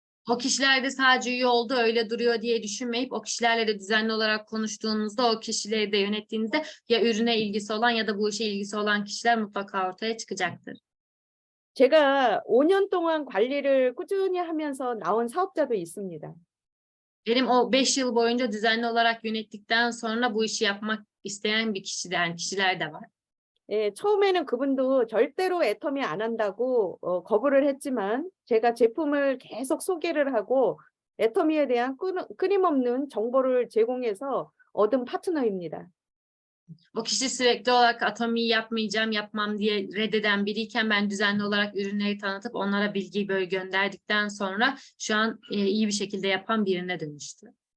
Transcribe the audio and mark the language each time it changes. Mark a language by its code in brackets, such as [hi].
[tr] O kişiler de sadece üye oldu öyle duruyor diye düşünmeyip o kişilerle de düzenli olarak konuştuğunuzda o kişileri de yönettiğinizde ya ürüne ilgisi olan ya da bu işe ilgisi olan kişiler mutlaka ortaya çıkacaktır. [ko] 제가 5년 동안 관리를 꾸준히 하면서 나온 사업자도 있습니다. [tr] Benim o 5 yıl boyunca düzenli olarak yönettikten sonra bu işi yapmak isteyen kişiler de var. [ko] 예, 처음에는 그분도 절대로 애터미 안 한다고 거부를 했지만 제가 제품을 계속 소개를 하고 애터미에 대한 끊임없는 정보를 제공해서 얻은 파트너입니다. [tr] O kişi sürekli olarak atomiyi yapmam diye reddeden biriyken ben düzenli olarak ürünleri tanıtıp onlara bilgiyi böyle gönderdikten sonra şu an iyi bir şekilde yapan birine dönüştü.